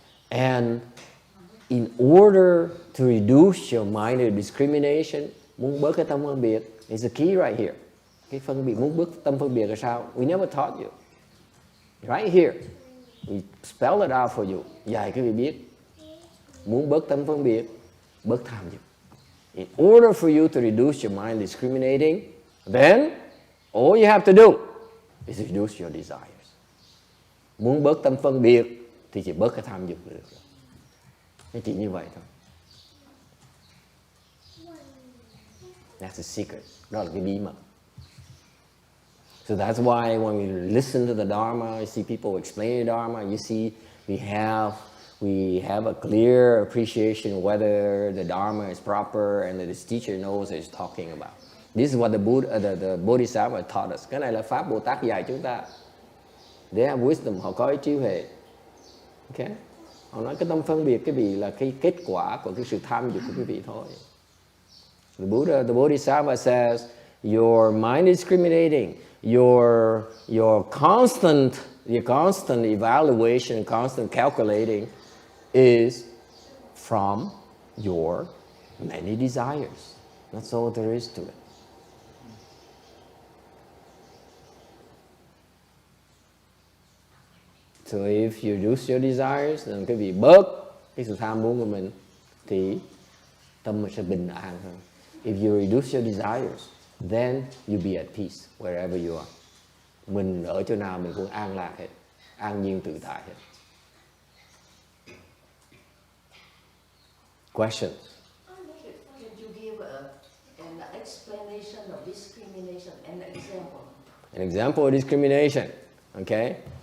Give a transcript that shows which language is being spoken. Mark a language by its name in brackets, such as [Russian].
[English] And in order to reduce your mind to discrimination, [Vietnamese] muốn bớt cái tâm phân biệt, [English] is the key right here. [Vietnamese] Cái phân biệt, muốn bớt tâm phân biệt là sao? [English] We never taught you. Right here. We spell it out for you. [Vietnamese] Dạy các vị biết. Muốn bớt tâm phân biệt, bớt tham dục. [English] In order for you to reduce your mind discriminating, then all you have to do is reduce your desires. [Vietnamese] Muốn bớt tâm phân biệt thì chỉ bớt cái tham dục là được rồi. Nó chỉ như vậy thôi. [English] That's the secret. [Vietnamese] Đó là cái bí mật. [English] So that's why when we listen to the Dharma, you see people explain the Dharma, you see we have a clear appreciation whether the Dharma is proper and that this teacher knows what he's talking about. This is what the Bodhisattva taught us. [Vietnamese] Cái này là Pháp Bồ Tát dạy chúng ta. [English] They have wisdom, [Vietnamese] họ có trí huệ. Okay? Họ nói cái tâm phân biệt cái vị là cái kết quả của cái sự tham dục của quý vị thôi. [English] The Bodhisattva says, your mind is discriminating. Your constant evaluation, constant calculating is from your many desires. That's all there is to it. So if you reduce your desires, then [Vietnamese] cái vị bớt cái sự tham muốn của mình thì tâm mình sẽ bình an hơn. [English] If you reduce your desires, then you be at peace wherever you are. [Vietnamese] Mình ở chỗ nào mình cũng an lạc hết, an nhiên tự tại hết. [English] Questions? Can you give an explanation of discrimination, an example? An example of discrimination, okay?